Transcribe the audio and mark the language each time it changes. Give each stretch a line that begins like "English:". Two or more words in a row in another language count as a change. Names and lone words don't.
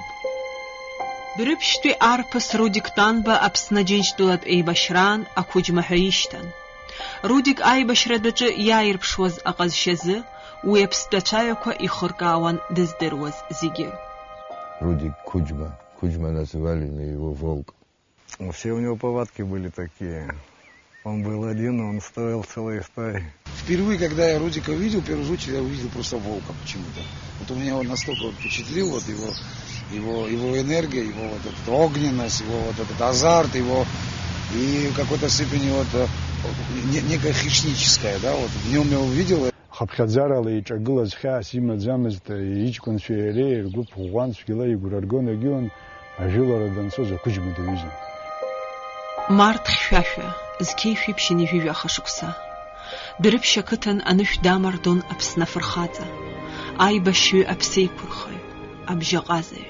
Abkhazian: Дәрыԥшьтәи арԥыс Рудик Танба Аԥсны Аџьынџьтәылатә еибашьраан ақәыџьма ҳәа ишьҭан. Рудик аибашьрадаҿы иааирԥшуаз аҟазшьазы уи аԥстәацәаҩақәа ихыркаауан дыздыруаз зегьы.
Russian: Рудик Куџьма. Куџьма называли его волк. Все у него повадки были такие. Он был один, он строил целые стаи. Впервые, когда я Рудика увидел, в первую очередь я увидел просто волка почему-то. Вот у меня он настолько впечатлил, вот его энергия, его вот эта огненность, его вот этот азарт, его и какой-то степени вот некое хищническое, да, вот в нем я увидел.
Abkhazian: Хапхадзарала иҿагылаз хьаас имаӡамызт иҷкәынцәа иареи ргәы ԥыӷәӷәан цәгьала игәра ргон егьиун ажәылара данцоз ақәыџьма даҩызан. Март хьшәашәа зқьеишәа иԥшьын ижәижәаха шықәса. Дәрыԥшь ақыҭан анышә дамардон Аԥсны афырхаҵа, аибашьҩы аԥсеиқәырхаҩ, абжьаҟазаҩ.